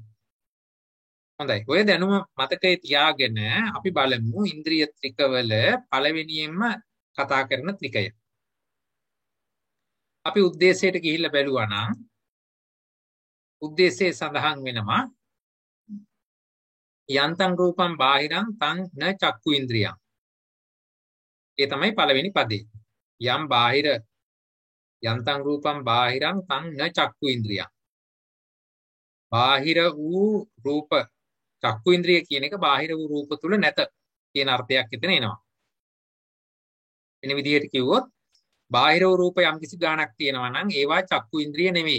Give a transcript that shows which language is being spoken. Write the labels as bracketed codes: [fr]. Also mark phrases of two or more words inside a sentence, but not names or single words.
[si] හොඳයි. ඔය දැනුම මතකයේ තියාගෙන අපි බලමු ඉන්ද්‍රිය ත්‍රිකවල පළවෙනියෙන්ම කතා කරන ත්‍රිකය. අපි උද්දේශයට ගිහිල්ලා බැලුවා නම් උද්දේශයේ සඳහන් වෙනවා [pi] යන්තං රූපං බාහිරං තං න චක්කු ඉන්ද්‍රියං. [si] ඒ තමයි පළවෙනි පදේ. යම් බාහිර [pi] යන්තං රූපං බාහිරං තං න චක්කු ඉන්ද්‍රියං. [si] බාහිර වූ රූප චක්කු ඉන්ද්‍රිය කියන එක බාහිර වූ රූප තුල නැත කියන අර්ථයක් එතන එනවා. වෙන විදිහට කිව්වොත් බාහිර වූ රූප යම් කිසි ගාණක් තියෙනවා නම් ඒවා චක්කු ඉන්ද්‍රිය නෙමෙයි.